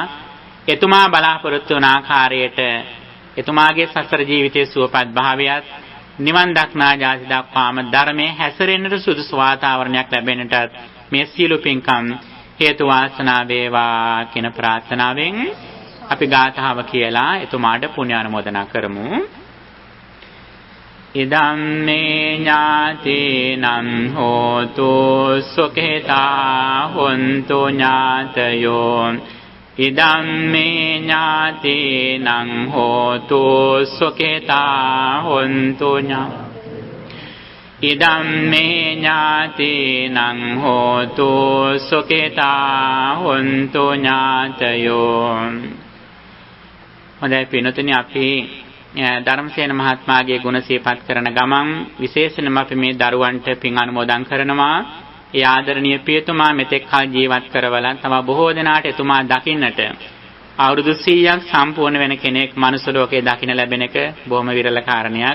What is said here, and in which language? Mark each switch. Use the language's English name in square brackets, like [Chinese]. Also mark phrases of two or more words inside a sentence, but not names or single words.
[Sinhala] එතුමා බලාපොරොත්තු වන ආකාරයට එතුමාගේ සසර ජීවිතයේ සුවපත් භාවයත් නිවන් දක්නා ජාති දක්වාම ධර්මයේ හැසිරෙන්නට සුදුසු වාතාවරණයක් ලැබෙන්නට මේ සියලු පින්කම් හේතු වාසනා වේවා කියන ප්‍රාර්ථනාවෙන් අපි ගාථාව කියලා එතුමාට පුණ්‍ය ආනුමෝදනා කරමු. [Pali] ඉදම් මේ ඥාතිනම් හෝතු සුඛිතා හොන්තු ඥාතයෝ. ඉදම් මේ ඥාතිනම් හෝතු සුඛිතා හොන්තු ඉදම් මේ ඥාතිනම් හෝතු සුඛිතා හොන්තු ඥාතයෝ. [Sinhala] හොඳයි පින්වතුනි, අපි ධර්මසේන මහත්මයාගේ ගුණ සිහිපත් කරන ගමන් විශේෂයෙන්ම අපි මේ දරුවන්ට පින් අනුමෝදන් කරනවා. ඒ ආදරණීය පියතුමා මෙතෙක් කල ජීවත් කරවලා තව බොහෝ දෙනාට එතුමා දකින්නට අවුරුදු 100ක් සම්පූර්ණ වෙන කෙනෙක් මනුස්ස ලෝකේ දකින්න ලැබෙන එක බොහොම විරල කාරණයක්.